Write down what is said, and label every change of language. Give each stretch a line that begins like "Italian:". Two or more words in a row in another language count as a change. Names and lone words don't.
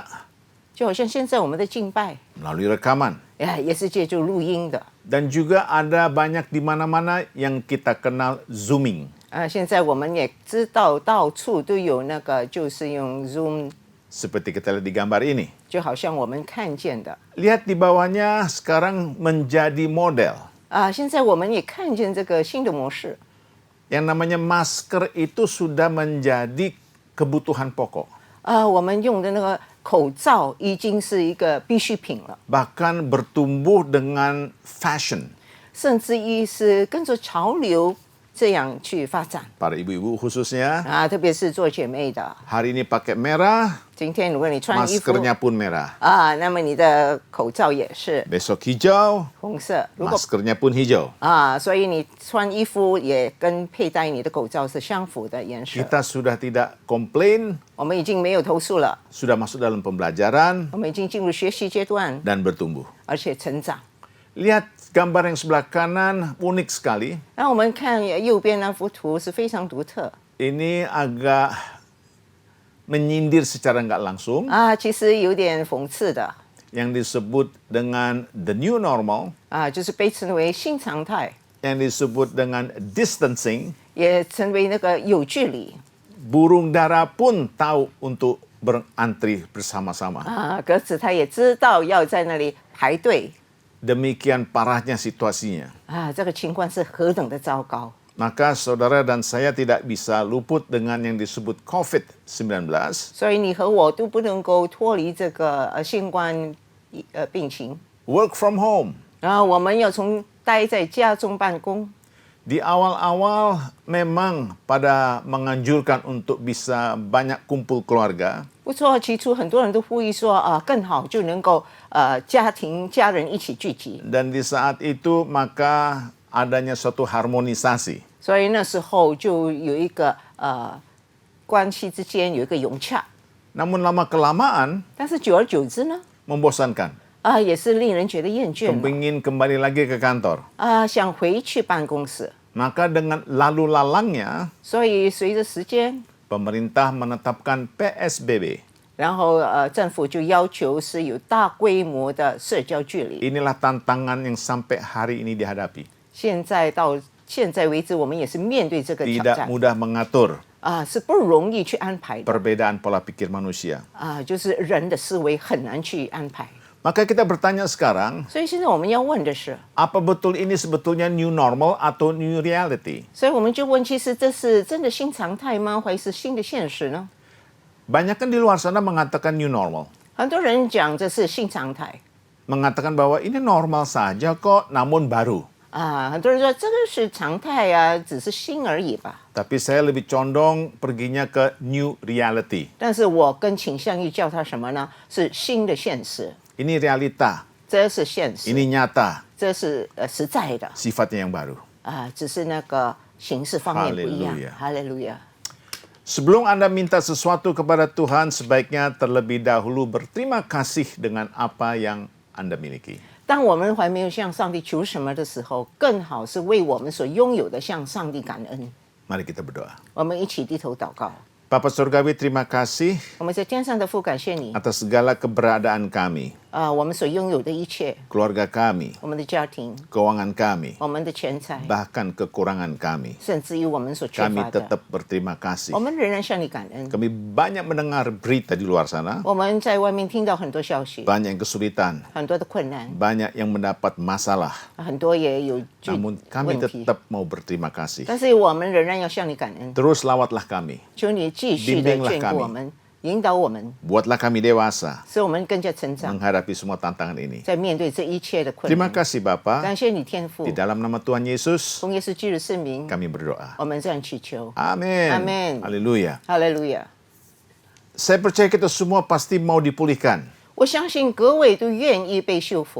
Chinese: 就好像现在我们的敬拜
Indonesian: melalui rekaman.
Chinese: 也是借助录音的
Indonesian: Dan juga ada banyak di mana-mana yang kita kenal zooming.
Chinese: 现在我们也知道到处都有那个就是用 Zoom，
Indonesian: Seperti kita lihat di gambar ini.
Chinese: 就好像我们看见的
Indonesian: Lihat di bawahnya sekarang menjadi model.
Chinese: 现在我们也看见这个新的模式
Indonesian: Yang namanya masker itu sudah menjadi kebutuhan pokok.
Chinese: 我们用的那个口罩已经是一个必需品了，
Indonesian: Bahkan bertumbuh dengan fashion.
Chinese: 甚至于是跟着潮流这样去发展
Indonesian: Para ibu-ibu khususnya,
Chinese: 特别是做姐妹的，
Indonesian: hari ini pakai merah,
Chinese: 今天如果你穿衣服
Indonesian: maskernya pun merah.
Chinese: 那么你的口罩也是
Indonesian: Besok hijau,
Chinese: 红色。如果
Indonesian: maskernya pun hijau.
Chinese: 所以你穿衣服也跟佩戴你的口罩是相符的颜色。
Indonesian: Kita sudah tidak komplain,
Chinese: 我们已经没有投诉了，
Indonesian: sudah masuk dalam pembelajaran
Chinese: 我们已经进入学习阶段，
Indonesian: dan bertumbuh.
Chinese: 而且成长。
Indonesian: Lihat gambar yang sebelah kanan, unik sekali.
Chinese: 那我们看右边那幅图是非常独特
Indonesian: Ini agak menyindir secara nggak langsung,
Chinese: 其实有点讽刺的
Indonesian: yang disebut dengan
English: the new normal,
Chinese: 就是被称为新常态，
Indonesian: yang disebut dengan distancing.
Chinese: 也称为那个有距离
Indonesian: Burung dara pun tahu untuk berantri bersama-sama.
Chinese: 鸽子它也知道要在那里排队
Indonesian: Demikian parahnya situasinya.
Chinese: 这个情况是何等的糟糕。
Indonesian: Maka saudara dan saya tidak bisa luput dengan yang disebut COVID-19.
Chinese: 所以你和我都不能够脱离这个新冠病情，
English: Work from home.
Chinese: 然后我们要待在家中办公。
Indonesian: Di awal-awal memang pada menganjurkan untuk bisa banyak kumpul keluarga.
Chinese: 不错，起初很多人都呼吁说更好就能够家人一起聚集，
Indonesian: Dan di saat itu maka adanya suatu harmonisasi.
Chinese: 所以那时候就有一个关系之间有一个融洽。
Indonesian: Namun lama-kelamaan
Chinese: 但是久而久之呢，
Indonesian: membosankan.
Chinese: 也是令人觉得厌倦了
Indonesian: Kepingin kembali lagi ke kantor.
Chinese: 想回去办公室。
Indonesian: Maka dengan lalu lalangnya
Chinese: 所以随着时间，
Indonesian: pemerintah menetapkan PSBB.
Chinese: 然后政府就要求是有大规模的社交距离。
Indonesian: Inilah tantangan yang sampai hari ini dihadapi.
Chinese: 到现在为止，我们也是面对这个挑
Indonesian: Tidak
Chinese: 战
Indonesian: mudah mengatur
Chinese: 是不容易去安排的
Indonesian: perbedaan pola pikir manusia.
Chinese: 就是人的思维很难去安排。
Indonesian: Maka kita bertanya sekarang,
Chinese: 所以现在我们要问的是，
Indonesian: apa betul ini sebetulnya
English: new normal
Indonesian: atau
English: new reality?
Chinese: 所以我们就问，其实这是真的新常态吗？还是新的现实呢？
Indonesian: Banyak kan di luar sana mengatakan
English: new normal.
Chinese: 很多人讲这是新常态
Indonesian: Mengatakan bahwa ini normal saja kok, namun baru.
Chinese: 很多人说这个是常态只是新而已吧。
Indonesian: Tapi saya lebih condong perginya ke
English: new reality.
Chinese: 但是我更倾向于叫它什么呢？是新的现实，
Indonesian: Ini realita,
Chinese: 这是现实，
Indonesian: ini nyata,
Chinese: 这是实在的
Indonesian: sifatnya yang baru.
Chinese: 只是那个形式方面不一样。
Indonesian: Haleluya.
Chinese: 哈利路亚。
Indonesian: Sebelum Anda minta sesuatu kepada Tuhan, sebaiknya terlebih dahulu berterima kasih dengan apa yang Anda miliki.
Chinese: 当我们还没有向上帝求什么的时候，更好是为我们所拥有的向上帝感恩。
Indonesian: Mari kita berdoa.
Chinese: 我们一起低头祷告。
Indonesian: Bapa Surgawi, terima kasih
Chinese: 我们在天上的父，感谢你
Indonesian: atas segala keberadaan kami,
Chinese: 我们所拥有的一切，
Indonesian: keluarga kami,
Chinese: 我们的家庭，
Indonesian: keuangan kami,
Chinese: 我们的钱财，
Indonesian: bahkan kekurangan kami.
Chinese: 甚至于我们所缺
Indonesian: Kami
Chinese: 乏的，
Indonesian: tetap berterima kasih.
Chinese: 我们仍然向你感恩。
Indonesian: Kami banyak mendengar berita di luar sana,
Chinese: 我们在外面听到很多消息，
Indonesian: banyak yang kesulitan,
Chinese: 很多的困难，
Indonesian: banyak yang mendapat masalah.
Chinese: 很多也有
Indonesian: Namun kami
Chinese: 问题，
Indonesian: tetap mau berterima kasih.
Chinese: 但是我们仍然要向你感恩。
Indonesian: Terus lawatlah kami,
Chinese: 求你继续的
Indonesian: Bimbinglah
Chinese: 眷顾我们，引导我们，
Indonesian: buatlah kami dewasa
Chinese: 使我们更加成长，
Indonesian: menghadapi semua tantangan ini.
Chinese: 在面对这一切的困
Indonesian: Terima
Chinese: 难。
Indonesian: kasih Bapa,
Chinese: 感谢你天父
Indonesian: di，dalam nama Tuhan Yesus
Chinese: 奉耶稣基督圣名，
Indonesian: kami berdoa.
Chinese: 我们这样祈求。
Indonesian: Amin.
Chinese: Amin.
Indonesian: Haleluya.
Chinese: 哈利路亚！
Indonesian: Saya percaya kita semua pasti mau dipulihkan.
Chinese: 我相信各位都愿意被修复，